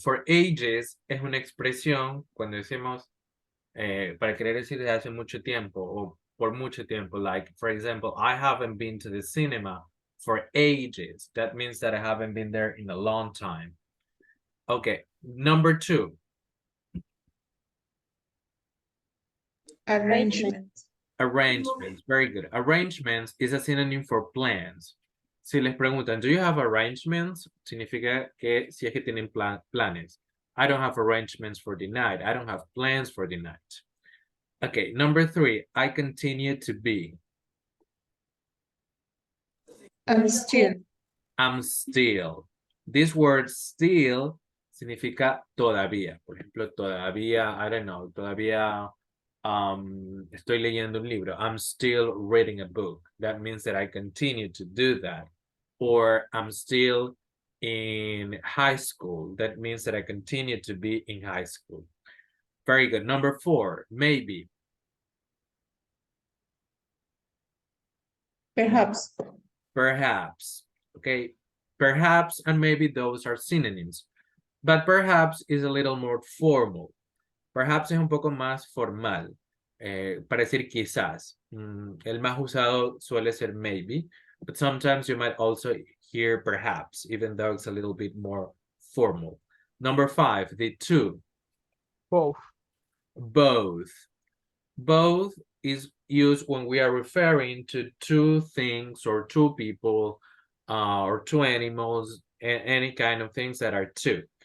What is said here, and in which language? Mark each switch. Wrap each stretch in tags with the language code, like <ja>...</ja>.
<es>For ages es una expresión cuando decimos para querer decir de hace mucho tiempo o por mucho tiempo.</es> <en>Like, for example, I haven't been to the cinema for ages. That means that I haven't been there in a long time. Okay, number two. Arrangement. Arrangements, very good. Arrangements is a synonym for plans.</en> <es>Si les preguntan,</es> <en>do you have arrangements?</en> <es>Significa que si es que tienen planes.</es> <en>I don't have arrangements for the night. I don't have plans for the night. Okay, number three, I continue to be. I'm still. I'm still. This word still</en> <es>significa todavía. Por ejemplo, todavía,</es> <en>I don't know,</en> <es>todavía estoy leyendo un libro.</es> <en>I'm still reading a book. That means that I continue to do that. Or I'm still in high school. That means that I continue to be in high school. Very good. Number four, maybe. Perhaps. Perhaps. Okay. Perhaps and maybe those are synonyms. But perhaps is a little more formal.</en> <es>Perhaps es un poco más formal. Para decir quizás. El más usado suele ser</es> <en>maybe, but sometimes you might also hear perhaps, even though it's a little bit more formal. Number five, the two. Both. Both. Both is used when we are referring to two things or two people or two animals, any kind of things that are two.</en>